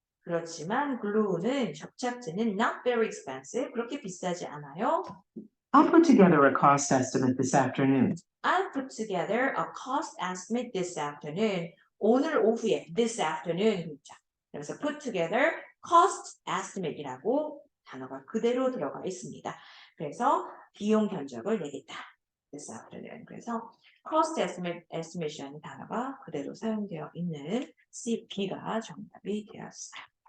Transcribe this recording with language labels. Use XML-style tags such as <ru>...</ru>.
<ko>그렇지만 글루는 접착제는</ko> <en>not very expensive.</en> <ko>그렇게 비싸지 않아요.</ko> <en>I'll put together a cost estimate this afternoon. I'll put together a cost estimate this afternoon.</en> <ko>오늘 오후에</ko> <en>this afternoon</en> <ko>그렇죠. 그래서</ko> <en>put together cost estimate</en> <ko>이라고 단어가 그대로 들어가 있습니다. 그래서 비용 견적을 내겠다.</ko> <en>this afternoon.</en> <ko>그래서 cost estimate이라는 단어가 그대로 사용되어 있는 C, B가 정답이 되었어요.</ko>